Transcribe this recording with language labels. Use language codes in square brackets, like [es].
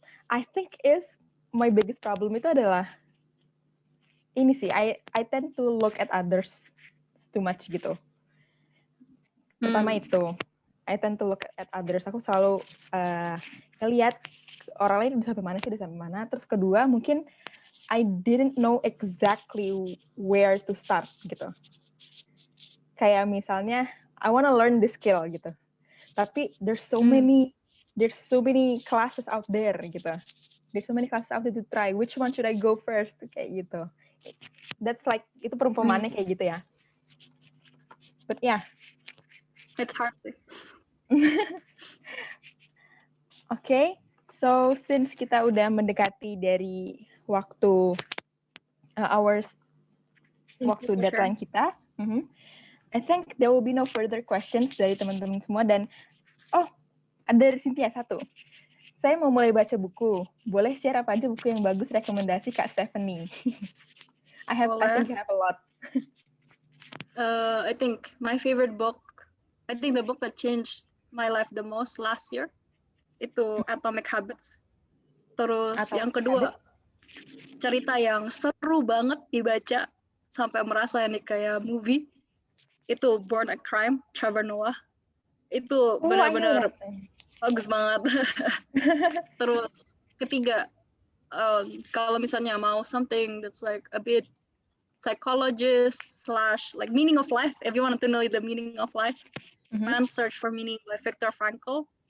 [en] I think my biggest problem [id] itu adalah ini sih, [en] I tend to look at others too much gitu. [id] Pertama itu, [en] I tend to look at others. [id] Aku selalu ngeliat orang lain udah sampai mana. Terus kedua, mungkin [en] I didn't know exactly where to start gitu. [id] Kayak misalnya, [en] I want to learn this skill gitu. Tapi there's so many classes out there gitu. There's so many classes out there to try. Which one should I go first? [id] Kayak gitu. [en] That's like, [id] itu perumpamannya kayak gitu ya. [en] But yeah. It's hard. Okay, so since [id] kita udah mendekati dari waktu waktu deadline kita, [en] I think there will be no further questions [id] dari teman-teman semua dan ada dari Cynthia satu. Saya mau mulai baca buku. Boleh share apa aja buku yang bagus rekomendasi Kak Stephanie? [en] I think you have a lot. I think my favorite book, I think the book that changed my life the most last year itu Atomic Habits. [id] Terus yang kedua, cerita yang seru banget dibaca sampai merasa ini kayak movie, itu Born a Crime, Trevor Noah. Itu benar-benar bagus banget. Terus ketiga, kalau misalnya mau [en] something that's like a bit psychologist / like meaning of life, if you want to know the meaning of life, Man's Search for Meaning by Viktor Frankl.